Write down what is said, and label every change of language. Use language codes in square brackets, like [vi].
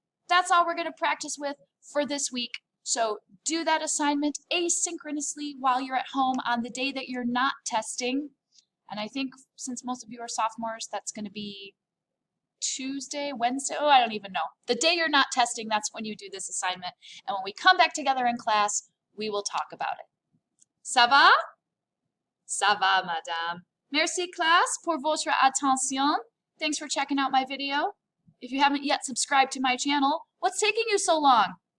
[en] That's all we're going to practice with for this week. So do that assignment asynchronously while you're at home on the day that you're not testing. And I think since most of you are sophomores, that's going to be Tuesday, Wednesday. Oh, I don't even know. The day you're not testing, that's when you do this assignment. And when we come back together in class, we will talk about it. [fr] Ça va? Ça va, madame. Merci, classe, pour votre attention. [en] Thanks for checking out my video. If you haven't yet subscribed to my channel, what's taking you so long?